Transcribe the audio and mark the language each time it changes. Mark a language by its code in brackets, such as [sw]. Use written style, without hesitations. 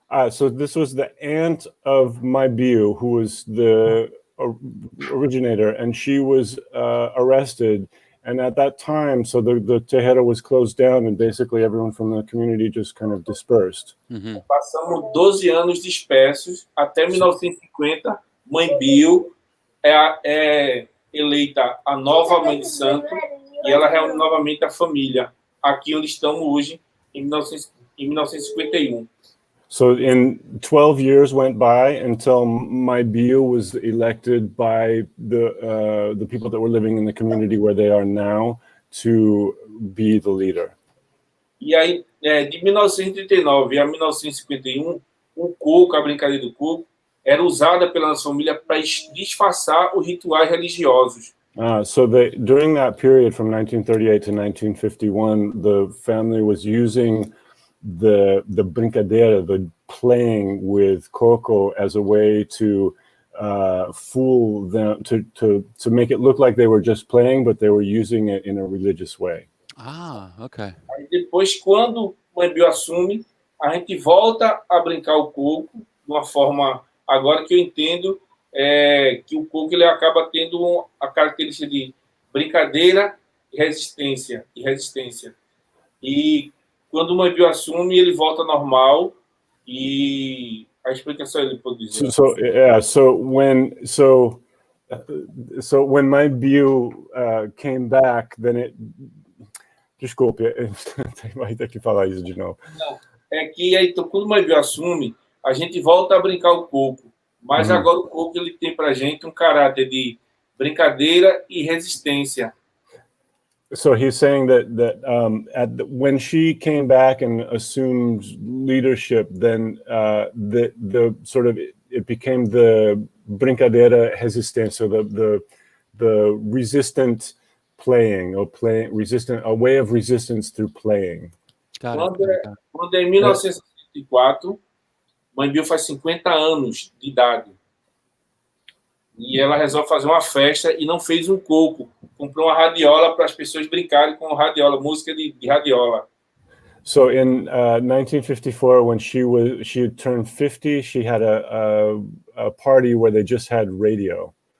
[en] So this was the aunt of Maibio, who was the originator, and she was arrested. And at that time, so the terreiro was closed down, and basically everyone from the community just kind of dispersed. [pt] Passamos 12 anos dispersos até 1950. Mãe Bio é eleita a nova mãe de santo e ela reúne novamente a família aqui onde estamos hoje em 1951. [en] So in 12 years went by until Maibio was elected by the people that were living in the community where they are now to be the leader. [pt] E aí, de 1939 a 1951, o coco, a brincadeira do coco, era usada pela nossa família para disfarçar os rituais religiosos. [en] So during that period from 1938 to 1951, the family was using the brincadeira, the playing with coco as a way to fool them, to make it look like they were just playing, but they were using it in a religious way. Ah, okay. [pt] Aí depois, quando o Embio assume, a gente volta a brincar o coco de uma forma, agora que eu entendo, que o coco ele acaba tendo a característica de brincadeira e resistência. E quando o Embio assume, ele volta ao normal e a explicação ele pode dizer. [en] So when my view came back, then it. [pt] Desculpe, vai ter que falar isso de novo. Não, é que aí, então, quando o Embio assume, a gente volta a brincar o coco. Mas agora o coco ele tem pra gente um caráter de brincadeira e resistência. [en] So he's saying that when she came back and assumed leadership, then the sort of it became the brincadeira resistência, the resistant playing, or a way of resistance through playing. [pt] Quando é em 1964, o Embio faz 50 anos de idade. E ela resolve fazer uma festa e não fez um coco. Comprou uma radiola para as pessoas brincarem com radiola, música de radiola. [en] So in 1954, when she had turned 50, she had a party where they just had radio.